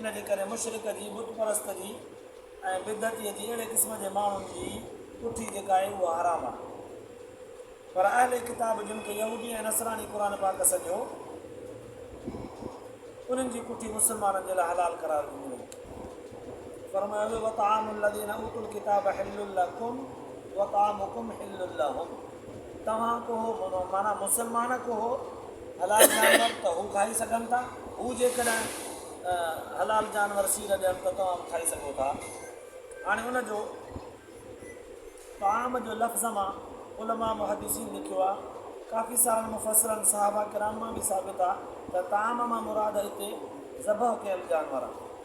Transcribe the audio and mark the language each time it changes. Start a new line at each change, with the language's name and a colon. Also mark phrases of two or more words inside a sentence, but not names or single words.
Sindhi: इन जे करे मुशरिक जी बुत परस्त जी ऐं बिदतीअ जी अहिड़े क़िस्म जे माण्हुनि जी पुठी जेका आहे उहा हराम आहे। पर अहले किताब जिन खे यहूदी ऐं नसरानी क़ुर पाक सॼो उन्हनि जी पुठी मुस्लमाननि जे लाइ हलाल करार ॾिनी वई।
Arabic: फरमायो وطعام الذين أوتوا الكتاب حل لكم وطعامكم حل لهم,
Sindhi: तव्हां को माना मुस्लमान को हलाल जानवर त हू खाई सघनि था, हू जेकॾहिं हलाल जानवर सीर ॾियनि त तव्हां बि खाई सघो था। हाणे उनजो ताम जो लफ़्ज़ मां उलमा मुहद्दिसीन लिखियो आहे, काफ़ी सारनि मुफ़स्सिरनि सहाबा किराम मां बि साबित आहे त ताम मां मुराद हिते ज़बह कयल जानवर आहे।